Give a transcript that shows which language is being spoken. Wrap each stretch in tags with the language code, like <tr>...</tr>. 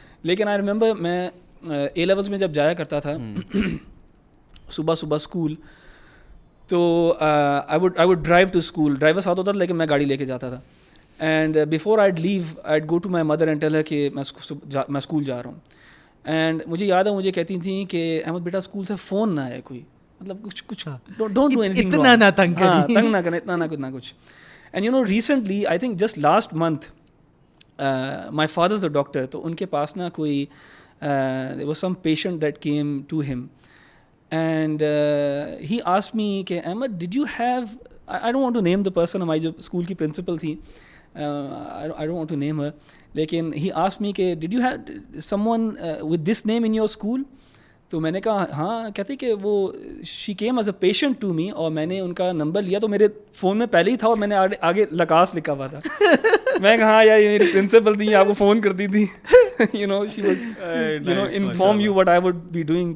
<ur>لیکن</ur> <en>I remember</en> <ur>میں A levels میں جب جایا کرتا تھا صبح اسکول, تو</ur> <en>I would drive to school.</en> <ur>Driver ساتھ ہوتا تھا لیکن میں گاڑی لے کے جاتا تھا.</ur> <en>and before I'd leave I'd go to my mother and tell her</en> <ur>کہ میں اسکول جا رہا ہوں. اینڈ مجھے یاد ہے مجھے کہتی تھیں کہ احمد بیٹا اسکول سے فون نہ آئے کوئی, مطلب کچھ</ur> <en>don't do anything,</en> <ur>اتنا نہ تنگ نہ کریں, اتنا نہ کچھ.</ur> <en>and recently I think just last month my father is a doctor,</en> <ur>تو ان کے پاس نا کوئی</ur> <en>there was some patient that came to him, and he asked me کہ Ahmed did you have, I don't want to name the person,</en> <ur>ہماری جو school کی principal تھی,</ur> <en>I don't want to name her, لیکن he asked me کہ did you have someone with this name in your school.</en> <ur>تو میں نے کہا ہاں. کہتے کہ وہ</ur> <en>she came as a patient to me,</en> <ur>اور میں نے ان کا نمبر لیا تو میرے فون میں پہلے ہی تھا, اور میں نے آگے لکاس لکھا ہوا تھا. میں کہا ہاں یار یہ میری پرنسپل تھی, آپ کو فون کرتی تھی,</ur> <en>she would inform you what I would be doing.</en>